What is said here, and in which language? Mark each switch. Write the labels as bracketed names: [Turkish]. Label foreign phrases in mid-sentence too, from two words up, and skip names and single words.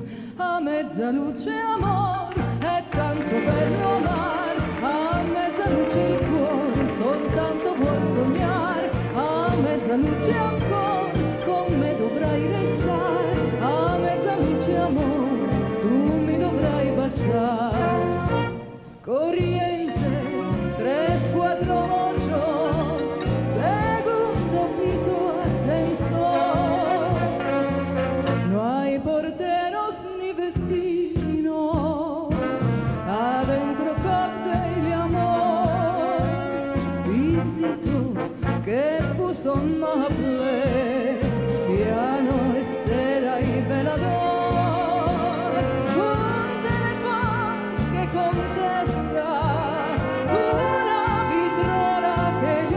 [Italian] A mezza luce amor, è tanto bello amar, a mezza luce il cuore soltanto vuol sognare, a mezza luce ancora con me dovrai restare, a mezza luce amor, tu mi dovrai baciare. [Spanish] Corriente, 3 4 segundo piso ascensor, no hay porteros ni vecinos, adentro cóctel de amor, visito que puso un maple, piano, estera y velador, un teléfono que contesta, una vitrola que